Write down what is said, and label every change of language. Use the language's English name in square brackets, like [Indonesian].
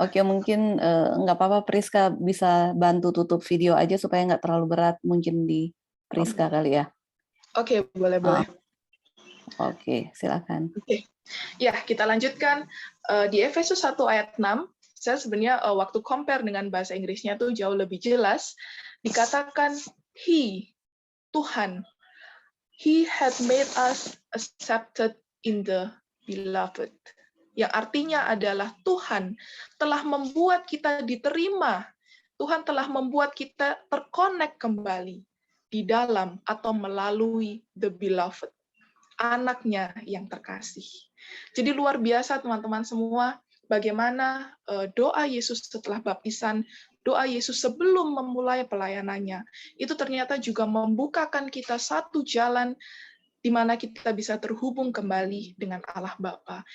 [Indonesian] Oke, mungkin nggak apa-apa Priska bisa bantu tutup video aja supaya nggak terlalu berat mungkin di Priska kali ya. Oke, boleh. Oke, silakan. Oke. Ya, kita lanjutkan di Efesus 1 ayat 6. Saya sebenarnya waktu compare dengan bahasa Inggrisnya tuh jauh lebih jelas. Dikatakan [English] He, Tuhan, He had made us accepted in the beloved. [Indonesian] Yang artinya adalah Tuhan telah membuat kita diterima. Tuhan telah membuat kita terkonek kembali di dalam atau melalui [English] the beloved, [Indonesian] anaknya yang terkasih. Jadi luar biasa teman-teman semua, bagaimana doa Yesus setelah baptisan, doa Yesus sebelum memulai pelayanannya, itu ternyata juga membukakan kita satu jalan di mana kita bisa terhubung kembali dengan Allah Bapa.